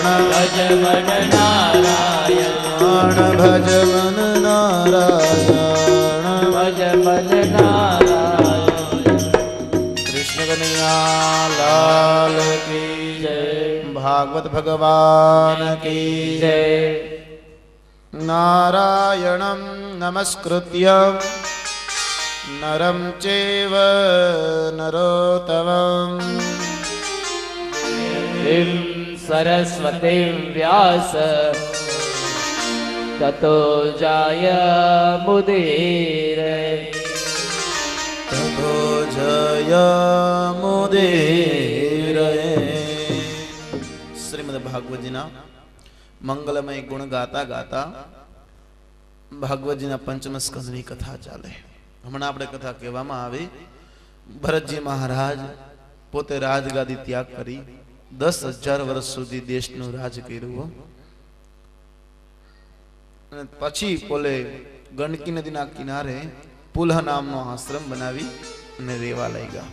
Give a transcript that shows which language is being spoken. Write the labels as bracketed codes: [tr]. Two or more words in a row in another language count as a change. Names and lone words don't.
[hi] भज मन नारायण भज मन नारायण भज मन नारायण कृष्ण कन्हैया लाल की जय भागवत भगवान की जय [sa] नारायणं नमस्कृत्य नरं चैव नरोत्तमम् ीं सरस्वतीं व्यास ततो जाय मुदीर ततो जय मुदीर [gu] શ્રીમદ્ ભાગવતજીના મંગલમય ગુણ ગાતા ગાતા ભાગવતજીના પંચમ સ્કંદની કથા ચાલે. હમણાં આપણે કથા કહેવામાં આવી, ભરતજી મહારાજ પોતે રાજગાદી ત્યાગ કરી 10,000 વર્ષ સુધી દેશનું રાજ કર્યું અને પછી પોલે ગંડકી નદીના કિનારે પુલહ નામનો આશ્રમ બનાવી અને રેવા લઈ ગયા.